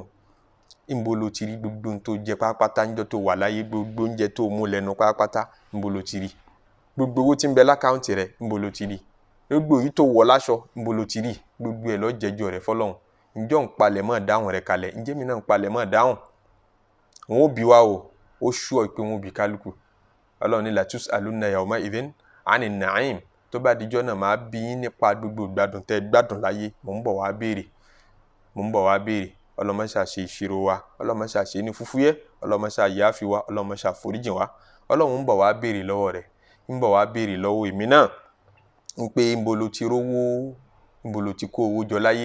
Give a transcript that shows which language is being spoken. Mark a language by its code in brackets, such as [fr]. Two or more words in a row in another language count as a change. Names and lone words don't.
[yo] Ńbo lo ti rí gbogbo ń tó jẹ pátápátá níjọ́ tó wà láyé, gbogbo oúnjẹ tó mú lẹ́nu pátápátá, ńbo lo ti rí? Gbogbo owó tí ń bẹ lákáǹtì rẹ̀, ńbo lo ti rí? Gbogbo èyí tó wọ̀ láṣọ, ńbo lo ti rí? Gbogbo ẹ̀ ló jẹ́jọ́ rẹ̀ fọ́lọ́run. Ǹjọ́ ń palẹ̀ mọ́ dáhùn rẹ̀ kalẹ̀? Ǹjẹ́ mi náà ń palẹ̀ mọ́ dáhùn? Wọn ó bi wá o, ó ṣúọ̀ pé wọn ó bi kálukú. [ar] Ọlọ́run ní لتسألن يومئذ عن النعيم. [yo] Tó bá dijọ́ náà máa bi yín nípa gbogbo ìgbádùn tẹ́ gbádùn láyé. Mò ń bọ̀ wá béèrè, mò ń bọ̀ wá béèrè. Ọlọ́mọṣà ṣe ìṣirò wa, ọlọ́mọṣà ṣe ní fúfúyẹ́, ọlọ́mọṣà yááfi wa, ọlọ́mọṣà foríjìn wa. Ọlọ́run ń bọ̀ wá béèrè lọ́wọ́ rẹ̀, ń bọ̀ wá béèrè lọ́wọ́ èmi náà ń pé ńbo lo ti rówó, ńbo lo ti kó owó jọ láyé.